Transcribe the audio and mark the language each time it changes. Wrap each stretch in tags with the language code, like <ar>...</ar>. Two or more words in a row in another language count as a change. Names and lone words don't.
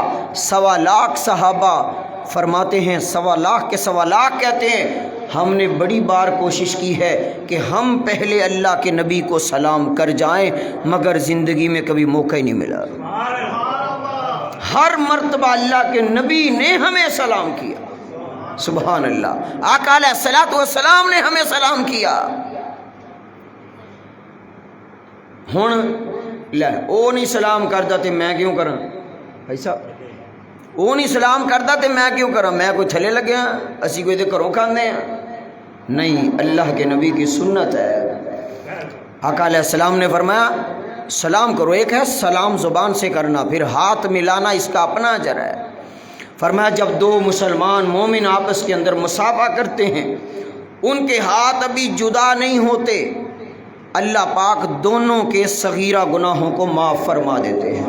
<ur>1.25 لاکھ صحابہ، فرماتے ہیں 1.25 لاکھ کے 1.25 لاکھ کہتے ہیں، ہم نے بڑی بار کوشش کی ہے کہ ہم پہلے اللہ کے نبی کو سلام کر جائیں، مگر زندگی میں کبھی موقع ہی نہیں ملا۔ ہر مرتبہ اللہ کے نبی نے ہمیں سلام کیا،</ur> <ar>سبحان اللہ،</ar> <ur>آقا</ur> <ar>علیہ الصلوۃ والسلام</ar> <ur>نے ہمیں سلام کیا۔</ur> <pa>ہن لے او نہیں سلام کردا تے میں کیوں کراں؟ ایسا او نہیں سلام کردا تے میں کیوں کراں؟ میں کوئی تھلے لگیا، اسی کوئی دے گھروں کھاندے ہیں؟</pa> <ur>نہیں، اللہ کے نبی کی سنت ہے۔ آقا</ur> <ar>علیہ السلام</ar> <ur>نے فرمایا سلام کرو، ایک ہے سلام زبان سے کرنا، پھر ہاتھ ملانا، اس کا اپنا اجر ہے۔ فرمایا جب دو مسلمان مومن آپس کے اندر مصافحہ کرتے ہیں، ان کے ہاتھ ابھی جدا نہیں ہوتے، اللہ پاک دونوں کے صغیرہ گناہوں کو معاف فرما دیتے ہیں۔</ur>